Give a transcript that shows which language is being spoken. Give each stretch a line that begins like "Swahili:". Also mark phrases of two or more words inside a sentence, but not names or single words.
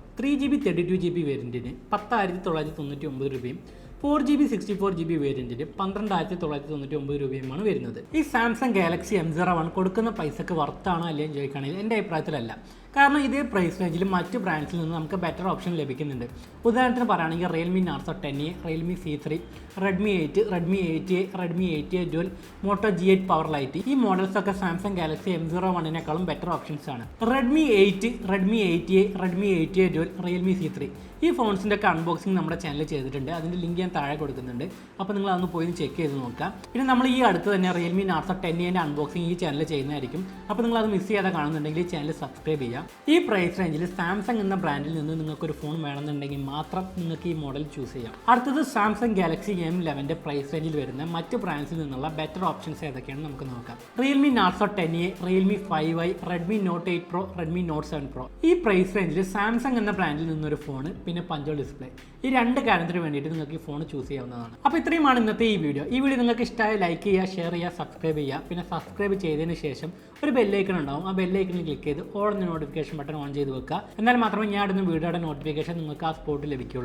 Malayalam: 3GB 32GB വേരിയന്റിന് 10,999 രൂപയും 4GB 64GB വേരിയന്റിന് 12,999 രൂപയുമാണ് വരുന്നത്. ഈ സാംസങ് ഗാലക്സി M01 കൊടുക്കുന്ന പൈസക്ക് വർത്താണോ അല്ലയോ ചോദിക്കുകയാണെങ്കിൽ എൻ്റെ അഭിപ്രായത്തിലല്ല. കാരണം ഇതേ
English: price range
Malayalam: മറ്റ് ബ്രാൻഡ്സിൽ നിന്ന് നമുക്ക്
English: better option
Malayalam: ലഭിക്കുന്നുണ്ട്. ഉദാഹരണത്തിന് പറയുകയാണെങ്കിൽ Realme Narzo 10A, Realme C3, Redmi 8, Redmi 8A, Redmi 8A Dual, Moto G8 Power Lite. ഈ മോഡൽസൊക്കെ സാംസങ് ഗാലക്സി M01നേക്കാളും
English: better options
Malayalam: ആണ്. Redmi 8, Redmi 8A, Redmi 8A Dual, Realme C3 ഈ ഫോൺസിൻ്റെ ഒക്കെ അൺബോക്സിംഗ് നമ്മുടെ ചാനലിൽ ചെയ്തിട്ടുണ്ട്. അതിൻ്റെ ലിങ്ക് ഞാൻ താഴെ കൊടുക്കുന്നുണ്ട്. അപ്പോൾ നിങ്ങൾ അതൊന്ന് പോയി ചെക്ക് ചെയ്ത് നോക്കാം. പിന്നെ നമ്മൾ ഈ അടുത്ത് തന്നെ Realme Narzo 10A അൺബോക്സിംഗ് ഈ ചാനലിൽ ചെയ്യുന്നതായിരിക്കും. അപ്പോൾ നിങ്ങൾ അത് മിസ് ചെയ്യാതെ കാണുന്നുണ്ടെങ്കിൽ ഈ
English: channel subscribe
Malayalam: ചെയ്യാം. ഈ
English: price range
Malayalam: സാംസങ് എന്ന ബ്രാൻഡിൽ നിന്ന് നിങ്ങൾക്കൊരു ഫോൺ വേണമെന്നുണ്ടെങ്കിൽ മാത്രം നിങ്ങൾക്ക് ഈ
English: model choose
Malayalam: ചെയ്യാം. അടുത്തത് സാംസങ് ഗാലക്സി M11ന്റെ
English: price range
Malayalam: വരുന്ന മറ്റ് ബ്രാൻഡ്സിൽ നിന്നുള്ള
English: better options
Malayalam: ഏതൊക്കെയാണെന്ന് നമുക്ക് നോക്കാം. Realme Narzo 10A, Realme 5i, Redmi Note 8 Pro, Redmi Note 7 Pro. ഈ
English: price range
Malayalam: സാംസങ് എന്ന ബ്രാൻഡിൽ നിന്നൊരു ഫോൺ, പിന്നെ
English: punch hole display,
Malayalam: ഈ രണ്ട് കാര്യത്തിന് വേണ്ടിയിട്ട് നിങ്ങൾക്ക് ഈ
English: phone choose
Malayalam: ചെയ്യാവുന്നതാണ്. അപ്പോൾ ഇത്രയുമാണ് ഇന്നത്തെ ഈ വീഡിയോ. ഈ വീഡിയോ നിങ്ങൾക്ക് ഇഷ്ടമായ ലൈക്ക് ചെയ്യുക, ഷെയർ ചെയ്യുക, സബ്സ്ക്രൈബ് ചെയ്യുക. പിന്നെ സബ്സ്ക്രൈബ് ചെയ്തതിന് ശേഷം ഒരു ബെല്ലൈക്കൺ ഉണ്ടാവും. ആ
English: bell icon click
Malayalam: ചെയ്ത് ഓൾ എന്ന
English: notification button on
Malayalam: ചെയ്ത് വെക്കുക. എന്നാൽ മാത്രമേ ഞാൻ ഇടുന്ന
English: video notification
Malayalam: നിങ്ങൾക്ക് ആ സ്പോട്ടിൽ ലഭിക്കുകയുള്ളൂ.